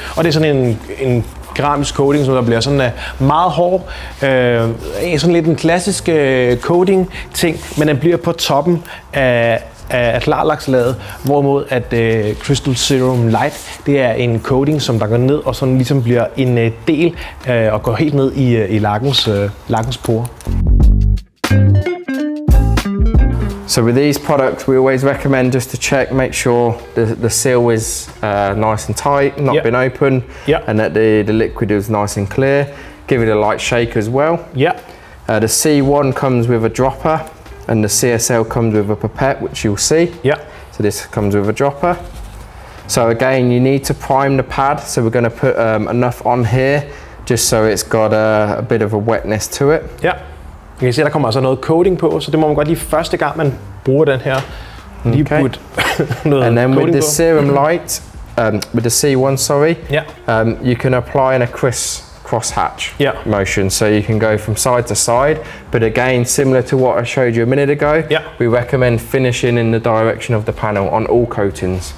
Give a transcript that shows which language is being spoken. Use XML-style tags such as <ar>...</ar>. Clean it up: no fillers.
<da>Og det er sådan en keramisk coating, som der bliver sådan meget hård, sådan lidt en klassisk coating ting, men den bliver på toppen af klarlakslaget, hvorimod at Crystal Serum Light, det er en coating, som der går ned og sådan ligesom bliver en del og går helt ned i lakkens porer.</da> <en>So with these products, we always recommend just to check, make sure the seal is nice and tight, not been open, and that the liquid is nice and clear. Give it a light shake as well. Yeah. The C1 comes with a dropper, and the CSL comes with a pipette, which you'll see. Yeah. So this comes with a dropper. So again, you need to prime the pad. So we're going to put enough on here, just so it's got a bit of a wetness to it.</en> <da>Ja. I kan se, der kommer altså noget coating på, så det må man godt lige første gang, man bruger den her. Lige putte noget</da> <en>and then with the</en> <da>på.</da> <en>Serum Light, with the C1, sorry, you can apply in a cross-hatch motion, so you can go from side to side, but again, similar to what I showed you a minute ago, we recommend finishing in the direction of the panel on all coatings.</en>